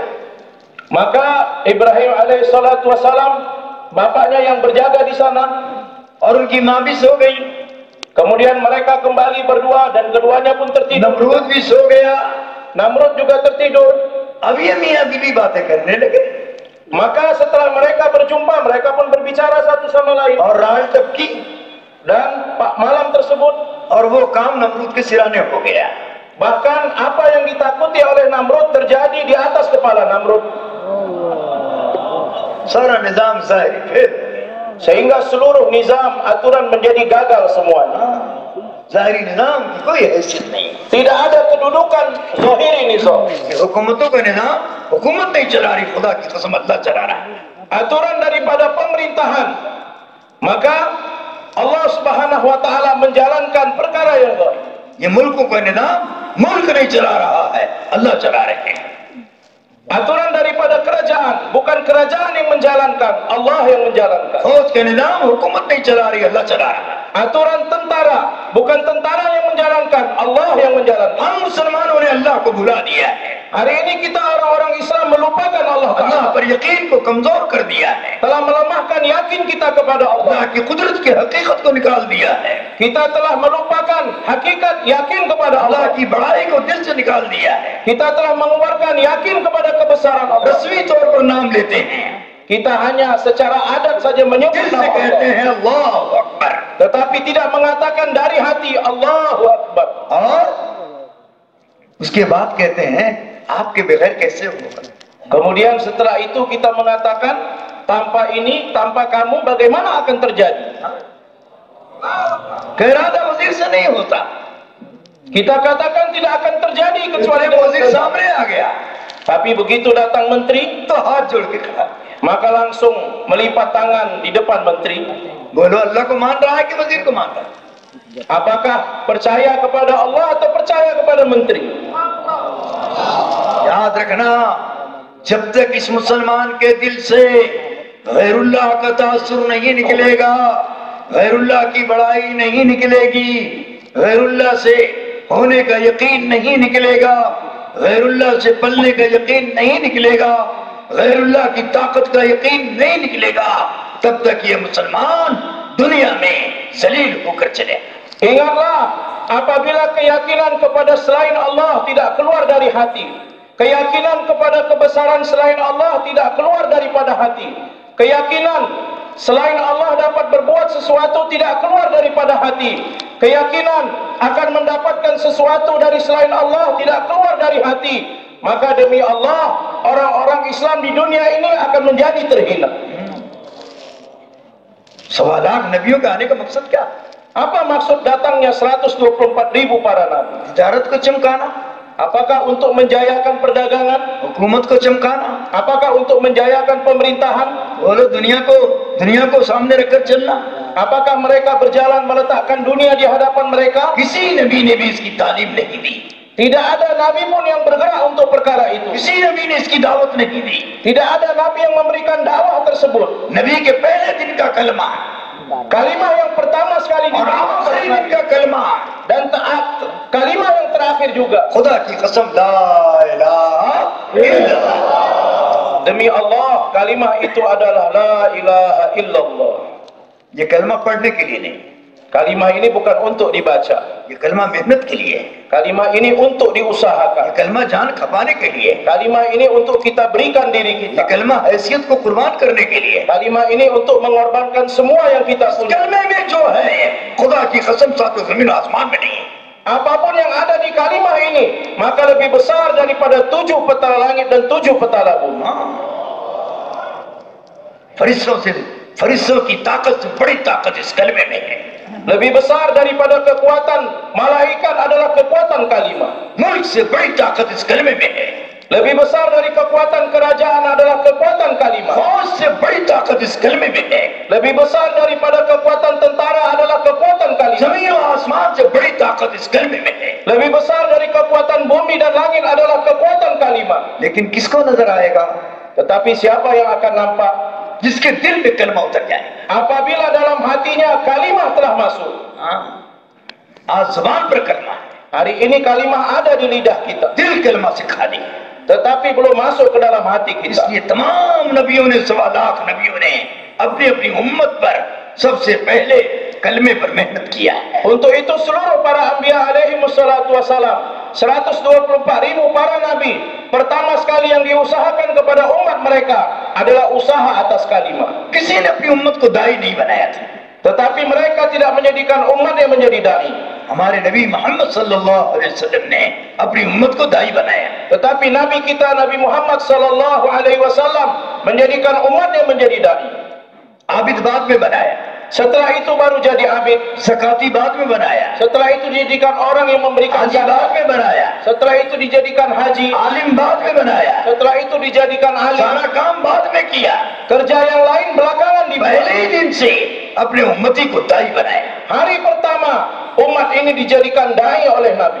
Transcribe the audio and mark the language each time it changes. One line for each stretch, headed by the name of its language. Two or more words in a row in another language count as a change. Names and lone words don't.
Malay: Maka Ibrahim
Arabic: عليه الصلاة والسلام,
Malay: bapaknya yang berjaga di sana,
Urdu: اور ان کی ماں بھی سو گئی.
Malay: kemudian mereka kembali berdua dan keduanya pun tertidur.
Urdu: نمرود بھی سو گیا.
Malay: Namrud juga tertidur.
Urdu: اب یہ میاں بیوی باتیں کرنے لگے
Malay: Maka setelah mereka berjumpa, mereka pun berbicara satu sama lain.
Urdu: اور رات ٹپکی
Malay: Dan malam tersebut,
Urdu: اور وہ کام نمرود کے سرہانے ہو گیا.
Malay: bahkan apa yang ditakuti oleh Namrud terjadi di atas kepala Namrud.
Urdu: سارا نظام ظاہری پھر
Malay: Sehingga seluruh nizam, aturan menjadi gagal semuanya.
Urdu: ظاہری نظام کی کوئی حیثیت نہیں.
Malay: Tidak ada kedudukan zahiri nizam.
Urdu: حکومتوں کا نظام حکومت نہیں چلا رہی، خدا کی قسم اللہ چلا رہا ہے.
Malay: Aturan daripada pemerintahan, maka Allah
Arabic: سبحانه وتعالى
Malay: menjalankan perkara yang zahir.
Urdu: یہ ملکوں کا نظام ملک نہیں چلا رہا ہے، اللہ چلا رہے ہیں.
Malay: Aturan daripada kerajaan, bukan kerajaan yang menjalankan, Allah yang menjalankan.
Urdu: فوج کا نظام حکومت نہیں چلا رہی، اللہ چلا رہا ہے.
Malay: Aturan tentara, bukan tentara yang menjalankan, Allah yang menjalankan.
Urdu: ہم مسلمانوں نے اللہ کو بھلا دیا ہے,
Malay: Hari ini kita orang-orang Islam melupakan Allah
Urdu: अल्लाह
Malay: Ta'ala.
Urdu: پر یقین کو کمزور کر دیا ہے,
Malay: Telah melemahkan yakin kita kepada
Urdu: अल्लाह
Malay: Allah.
Urdu: کی قدرت کی حقیقت کو نکال دیا ہے,
Malay: Kita telah melupakan hakikat yakin kepada
Urdu: अल्लाह
Malay: Allah.
Urdu: کی بڑائی کو دل سے نکال دیا ہے.
Malay: Kita telah mengeluarkan yakin kepada kebesaran Allah.
Urdu: رسمی طور پر نام لیتے ہیں,
Malay: Kita hanya secara adat saja menyebut
Urdu: دل سے
Malay: nama
Urdu: कहते
Malay: Allah,
Urdu: हैं
Arabic: الله أكبر,
Malay: tetapi tidak mengatakan dari hati
Arabic: الله أكبر.
Urdu: اور اس کے بعد کہتے ہیں آپ کے بغیر کیسے ہوگا.
Malay: Kemudian setelah itu kita mengatakan, tanpa ini, tanpa kamu bagaimana akan terjadi?
Urdu: ارادہ وزیر سے نہیں ہوتا,
Malay: Kita katakan tidak akan terjadi kecuali
Urdu: जब
Malay: dengan
Urdu: वजीर
Malay: kehendak.
Urdu: سامنے آ گیا
Malay: Tapi begitu datang menteri,
Urdu: تو ہاتھ جوڑ کے کھڑا,
Malay: maka langsung melipat tangan di depan menteri.
Urdu: بولو اللہ کو مان رہا ہے کہ وزیر کو مان رہا ہے.
Malay: Apakah percaya kepada Allah atau percaya kepada menteri?
Urdu: یاد رکھنا، جب تک اس مسلمان کے دل سے غیر اللہ کا تاثر نہیں نکلے گا، غیر اللہ کی بڑائی نہیں نکلے گی، غیر اللہ سے ہونے کا یقین نہیں نکلے گا، غیر اللہ سے پلنے کا یقین نہیں نکلے گا، غیر اللہ کی طاقت کا یقین نہیں نکلے گا، تب تک یہ مسلمان دنیا میں ذلیل ہو کر چلے.
Malay: Ingatlah, apabila keyakinan kepada selain Allah tidak keluar dari hati, Keyakinan kepada kebesaran selain Allah tidak keluar daripada hati. Keyakinan selain Allah dapat berbuat sesuatu tidak keluar daripada hati. Keyakinan akan mendapatkan sesuatu dari selain Allah tidak keluar dari hati. Maka demi Allah, orang-orang Islam di dunia ini akan menjadi terhina.
Urdu: سوالات نبیوں کا آنے کا مقصد کیا?
Malay: Apa maksud datangnya 124.000 para nabi?
Urdu: تجارت کو چمکانا,
Malay: Apakah untuk menjayakan perdagangan?
Urdu: حکومت کو چمکانا,
Malay: Apakah untuk menjayakan pemerintahan?
Urdu: بولو دنیا کو سامنے رکھ کر چلنا.
Malay: Apakah mereka berjalan meletakkan dunia di hadapan mereka?
Urdu: کسی نبی نے بھی اس کی تعلیم نہیں دی,
Malay: Tidak ada nabi pun yang bergerak untuk perkara itu.
Urdu: کسی نبی نے اس کی دعوت نہیں دی.
Malay: Tidak ada nabi yang memberikan dakwah tersebut.
Urdu: نبی کے پہلے دن کا کلمہ
Malay: Kalimah yang pertama sekali
Urdu: और
Malay: diberikan
Urdu: آخری دن کا کلمہ,
Malay: dan kalimah yang terakhir juga.
Urdu: خدا کی قسم
Arabic: لا إله إلا الله.
Malay: Demi Allah, kalimah itu adalah
Arabic: لا إله إلا الله.
Urdu: یہ کلمہ پڑھنے کے لیے نہیں,
Malay: Kalimah ini bukan untuk dibaca.
Urdu: یہ کلمہ محنت کے لیے ہے,
Malay: Kalimah ini untuk
Urdu: ये
Malay: diusahakan.
Urdu: کلمہ جان کھپانے کے لیے ہے,
Malay: Kalimah ini untuk kita berikan diri
Urdu: ये
Malay: kita.
Urdu: کلمہ حیثیت کو قربان کرنے کے لیے ہے.
Malay: Kalimah ini untuk mengorbankan semua yang kita punya.
Urdu: کلمے میں جو ہے خدا کی قسم ساتوں زمین آسمان میں نہیں ہے.
Malay: Apapun yang ada di kalimah ini, maka lebih besar daripada 7 petala langit dan 7 petala bumi.
Urdu: فرشتوں کی طاقت سے بڑی طاقت اس کلمے میں ہے.
Malay: Lebih besar daripada kekuatan malaikat adalah kekuatan kalimah.
Urdu: ملک سے بڑی طاقت اس کلمے میں ہے.
Malay: Lebih besar dari kekuatan kerajaan adalah kekuatan kalimah.
Urdu: فوج سے بڑی طاقت اس کلمے میں ہے.
Malay: Lebih besar daripada kekuatan tentara adalah kekuatan kalimah.
Urdu: زمین اور آسمان سے بڑی طاقت اس کلمے میں ہے.
Malay: Lebih besar dari kekuatan bumi dan langit adalah kekuatan kalimah.
Urdu: لیکن کس کو نظر آئے گا?
Malay: Tetapi siapa yang akan nampak?
Urdu: جس کے دل میں کلمہ اتر جائے.
Malay: Apabila dalam hatinya kalimah telah masuk.
Urdu: آج زبان پر کلمہ ہے,
Malay: Hari ini kalimah ada di lidah kita,
Urdu: دل کلمہ سے خالی ہے.
Malay: tetapi belum masuk ke dalam hati kita.
Urdu: اس لیے تمام نبیوں نے، 1.25 لاکھ نبیوں نے اپنی اپنی امت پر سب سے پہلے کلمے پر محنت کیا ہے.
Malay: Untuk itu seluruh para anbiya
Arabic: عليه الصلاة والسلام,
Malay: 124.000 para nabi, pertama sekali yang diusahakan kepada umat mereka adalah usaha atas kalimah.
Urdu: کسی نے اپنی امت کو داعی نہیں بنایا تھا.
Malay: Tetapi mereka tidak menjadikan umat yang menjadi dai.
Urdu: ہمارے نبی محمد
Arabic: صلى الله عليه وسلم
Urdu: نے اپنی امت کو داعی بنایا.
Malay: Tetapi Nabi kita Nabi Muhammad
Arabic: صلى الله عليه وسلم
Malay: menjadikan umat yang menjadi dai.
Urdu: عابد بعد میں بنایا,
Malay: Setelah itu baru jadi abid.
Urdu: زکاتی بعد میں بنایا,
Malay: Setelah itu dijadikan orang yang memberikan
Urdu: حاجی بعد
Malay: zakat.
Urdu: میں بنایا,
Malay: Setelah itu dijadikan haji.
Urdu: عالم بعد میں بنایا,
Malay: Setelah itu dijadikan alim.
Urdu: سارا کام بعد میں کیا.
Malay: Kerja yang lain belakangan
Urdu: पहले
Malay: dibuat.
Urdu: ہی دن سے اپنے امتی کو داعی بنایا.
Malay: Hari pertama umat ini dijadikan dai oleh Nabi.